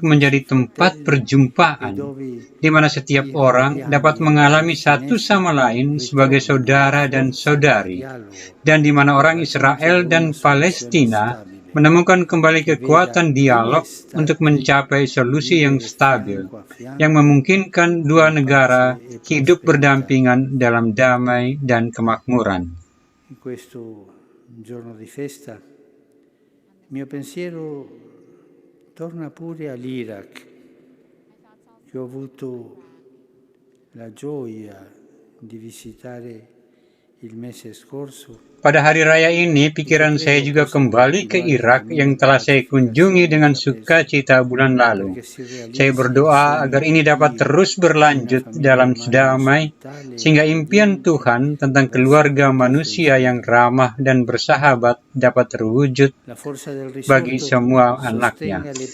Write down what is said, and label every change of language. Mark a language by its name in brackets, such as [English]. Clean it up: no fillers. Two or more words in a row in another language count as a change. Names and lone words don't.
[Indonesian] menjadi tempat perjumpaan, di mana setiap orang dapat mengalami satu sama lain sebagai saudara dan saudari, dan di mana orang Israel dan Palestina menemukan kembali kekuatan dialog untuk mencapai solusi yang stabil, yang memungkinkan dua negara hidup berdampingan dalam damai dan kemakmuran. [Italian] In questo giorno di festa, il mio pensiero torna pure all'Iraq, che ho avuto la gioia di visitare il mese scorso. [Indonesian] Pada hari raya ini, pikiran saya juga kembali ke Irak yang telah saya kunjungi dengan sukacita bulan lalu. Saya berdoa agar ini dapat terus berlanjut dalam damai, sehingga impian Tuhan tentang keluarga manusia yang ramah dan bersahabat dapat terwujud bagi semua anaknya.